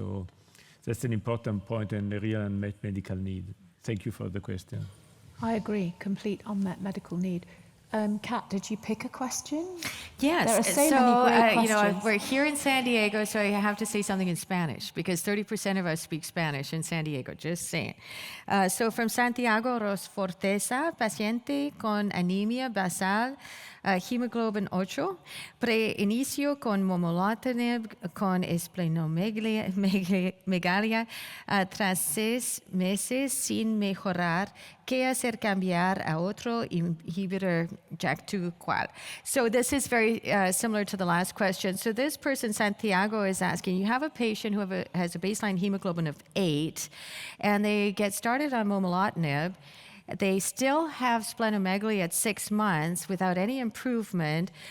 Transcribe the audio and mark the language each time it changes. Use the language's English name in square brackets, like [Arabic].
[English] So that's an important point and a real unmet medical need. Thank you for the question. I agree, complete unmet medical need. Kat, did you pick a question? Yes. There are so many great questions. We're here in San Diego, so I have to say something in Spanish, because 30% of us speak Spanish in San Diego, just saying. So from [Spanish] Santiago Rosforteza, paciente con anemia basal, hemoglobin 8, preinicio con momelotinib con esplenomegalia, tras 6 meses sin mejorar, ¿qué hacer cambiar a otro inhibitor JAK2 cual? [English] So this is very similar to the last question. So this person, Santiago, is asking, you have a patient who has a baseline hemoglobin of 8, and they get started on momelotinib. They still have splenomegaly at 6 months without any improvement.